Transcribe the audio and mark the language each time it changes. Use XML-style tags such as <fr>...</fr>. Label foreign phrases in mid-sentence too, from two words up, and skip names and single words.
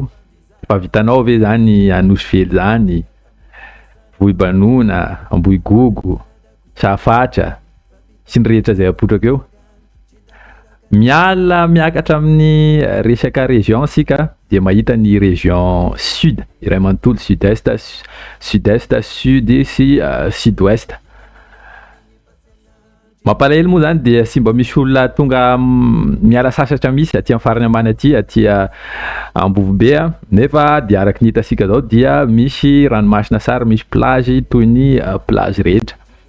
<mg>Fa vitanao ve zany Anosively zany, Vohibanona, Ambohigogo, Sahafatra sy ny rehetra izay apotraka eo. Miakatra amin'ny resaka région sika dia mahita ny</mg> <fr>région sud,</fr> <mg>iray manontolo sud-est, sud sy sud-ouest. Mampalahelo moa zany dia sy mba misy olona tonga miala sasatra misy aty amin'ny farany ambany aty Ambovombe nefa dia araka ny hitasika zao dia misy ranomasina sara, misy plage toy ny plage rehetra.</mg>